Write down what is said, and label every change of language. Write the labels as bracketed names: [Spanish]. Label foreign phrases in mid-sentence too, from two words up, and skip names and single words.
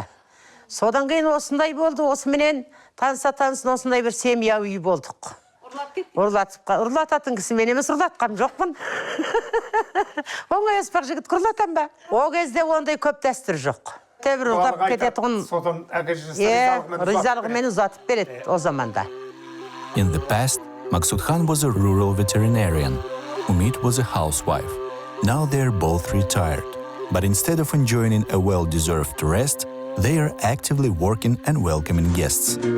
[Kazakh] Содан кейін осындай болды, осыменен танысын осындай бір семья үй болдық. Ұрлататын кісі мен емес, ұрлатқам жоқпын. Оңай аспар жігіт ұрлатам ба? О кезде ондай көп дәстүр жоқ. Тәбір ұрлап кететұғын. Ризалығымен ұзатып береді о заманда. [English] In the past, Maksud Khan was a rural veterinarian. Umid was a housewife. Now they're both retired. But instead of enjoying a well-deserved rest, they are actively working and welcoming guests.